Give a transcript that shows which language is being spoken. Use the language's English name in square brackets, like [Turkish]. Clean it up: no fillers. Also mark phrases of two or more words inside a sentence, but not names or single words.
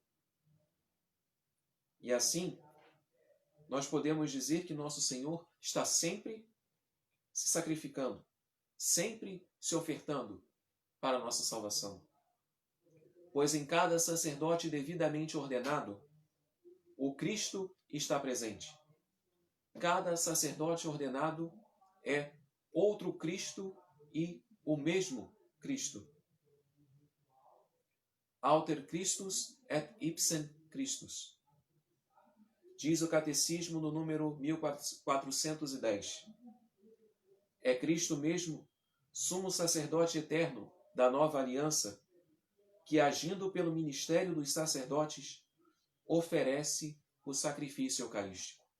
[Portuguese] E assim, nós podemos dizer que nosso Senhor está sempre se sacrificando, sempre se ofertando para a nossa salvação. Pois em cada sacerdote devidamente ordenado, o Cristo está presente. Cada sacerdote ordenado é outro Cristo e o mesmo Cristo. [Latin] Alter Christus et ipsem Christus. [Portuguese] Diz o Catecismo no número 1410. É Cristo mesmo, sumo sacerdote eterno da nova aliança, que, agindo pelo ministério dos sacerdotes, oferece o sacrifício eucarístico.